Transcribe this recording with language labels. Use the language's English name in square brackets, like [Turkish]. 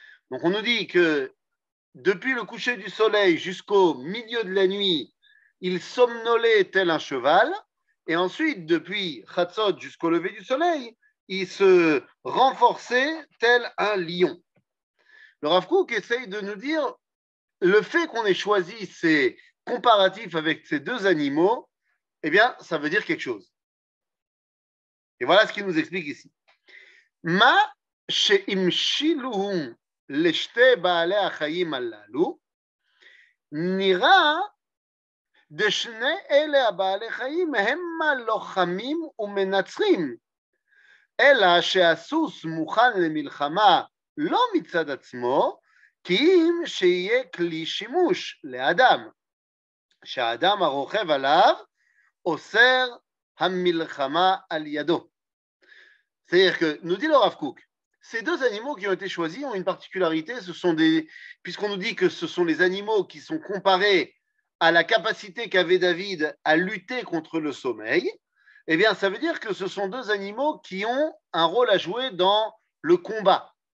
[French] Donc on nous dit que depuis le coucher du soleil jusqu'au milieu de la nuit, il somnolait tel un cheval, et ensuite depuis Chatzot jusqu'au lever du soleil, il se renforçait tel un lion. Le Rav Kook essaye de nous dire le fait qu'on ait choisi ces comparatifs avec ces deux animaux, eh bien, ça veut dire quelque chose. Et voilà ce qu'il nous explique ici. [Hebrew] Ma she'imshiluhum leshte ba'alei achayim halalu nira דשני אלה הבעלי חיים הם הלוחמים ומנצחים, אלא שהסוס מוכן למלחמה לא מצד עצמו, כי אם שיהיה כלי שימוש לאדם, שהאדם הרוכב עליו אוסר המלחמה על ידו. [French] C'est-à-dire que, nous dit le Rav Kook, ces deux animaux qui ont été choisis ont une particularité, puisqu'on nous dit que ce sont les animaux qui sont comparés à la capacité qu'avait David à lutter contre le sommeil, eh bien ça veut dire que ce sont deux animaux qui ont un rôle à jouer dans le combat.